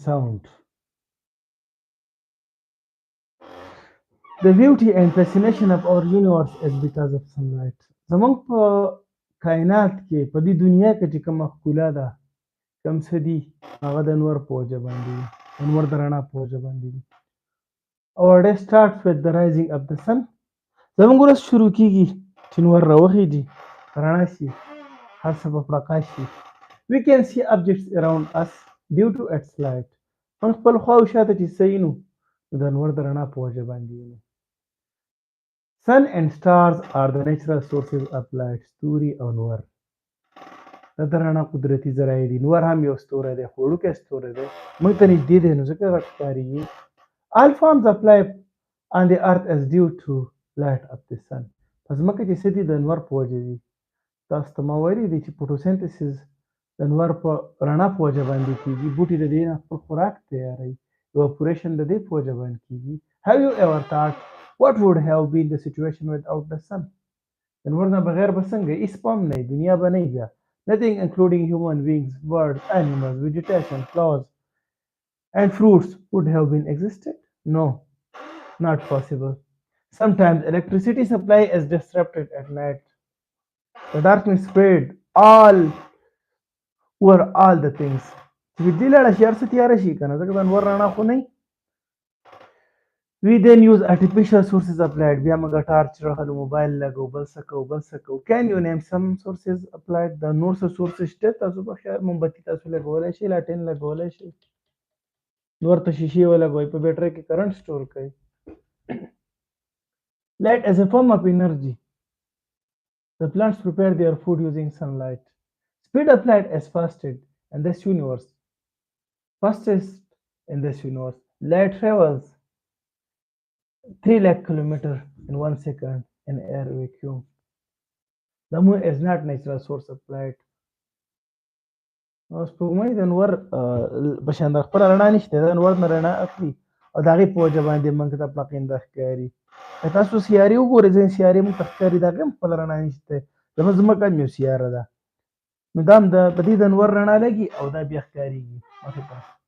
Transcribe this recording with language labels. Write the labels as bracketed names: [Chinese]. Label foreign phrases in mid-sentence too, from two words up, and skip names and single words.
[English] sound. The beauty and fascination of our universe is because of sunlight. [Pashto] زمونږ په کائنات کې په دې دنیا کې چې کومه ښکلا ده کوم څه دي هغه د انور په وجه باندې دي انور د رڼا په وجه باندې دي. [English] Our day starts with the rising of the sun. [Pashto] زمونږ ورځ شروع کیږي چې نور راوخیږي رڼا شي هر څه په پرکاش شي. [English] We can see objects around us due to its light. [Pashto] موږ خپل خوا او شاته چې څه وینو نو د انور د رڼا په وجه باندې وینو. [English] Sun and stars are the natural sources of light. [Pashto] ستوري او نور دا د رڼا قدرتي ذرایع دي. نور هم یو ستوری دی خو وړوکی ستوری دی موږ ته نږدې دی نو ځکه غټ ښکارېږي. [English] All forms of life on the earth is due to light of the sun. [Pashto] په ځمکه چې څه دي د انور په وجه دي. تاسو ته ما ویلي دي چې فوټوسنتسس د انور په رڼا په وجه باندې کېږي. بوټي د دې نه خپل خوراک تیاروي. evaporation د دې په وجه باندې کېږي. [English] Have you ever thought what would have been the situation without the sun? [Pashto] د انور نه بغیر به څنګه هېڅ پام نه وي دنیا به نه وي بیا. [English] Nothing including human beings, birds, animals, vegetation, flowers and fruits would have been existed? No, not possible. Sometimes electricity supply is disrupted at night. The darkness spread all over all the things. [Pashto] چې دې لاړه شي هر څه تیاره شي که نه ځکه د انور رڼا خو نه وي. [English] We then use artificial sources of light. [Pashto] بیا موږ ټارچ راخلو موبایل لګو بل څه کوو بل څه کوو. [English] Can you name some sources of light؟ [Pashto] د نور څه سورسز شته تاسو به خیر مومبتي تاسو لګولی شئ لاټین لګولی شئ نور ته شیشې ولګوئ په بیټرۍ کې کرنټ سټور کوي. [English] Light is a form of energy. The plants prepare their food using sunlight. Speed of light is fastest in this universe. Light travels 3 lakh kilometers in 1 second in air vacuum. The moon is not natural source of light. [Pashto] سپوږمۍ د انور په شان د خپله رڼا نشته د انور نه رڼا اخلي او د هغې په وجه باندې موږ ته پلقینده ښکاري. که تاسو سیارې وګورئ ځینې سیارې موږ ته ښکاري د هغې هم خپله رڼا نشته. زموږ ځمکه هم یو سیاره ده نو دا هم په دې د انور رڼا لګي او دا بیا ښکارېږي مخې ته.